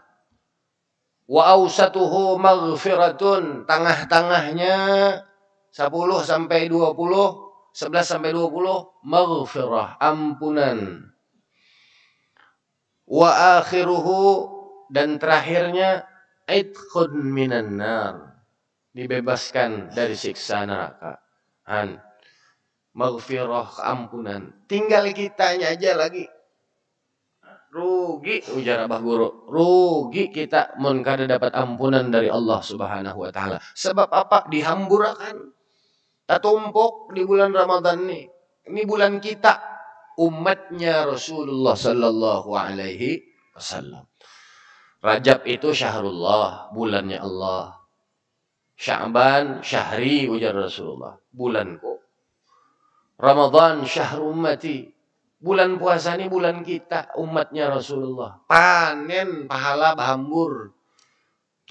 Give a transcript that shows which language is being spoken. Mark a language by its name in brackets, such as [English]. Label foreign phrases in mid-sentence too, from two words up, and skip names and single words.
[Arabic] وأوسطه مغفرة, [Banjar] tengah-tengahnya 10 sampai 20, 11 sampai 20 maghfirah, ampunan. [Arabic] وآخره, [Banjar] dan terakhirnya [Arabic] عتق من النار, [Banjar] dibebaskan dari siksa neraka. Maghfirah, keampunan. Tinggal kitanya aja lagi. Rugi ujar Abah Guru. Rugi kita mun kada dapat ampunan dari Allah [Arabic] سبحانه وتعالى. [Banjar] Sebab apa? Dihamburakan. Tatumpuk di bulan Ramadan nih. Ini bulan kita, umatnya Rasulullah [Arabic] صلى الله عليه وسلم. [Banjar] Rajab itu syahrullah, bulannya Allah. Sya'ban syahri ujar Rasulullah, bulanku. Ramadan [Arabic] شهر الأمة. [Banjar] Bulan puasa ini bulan kita, umatnya Rasulullah. Panen pahala bahambur.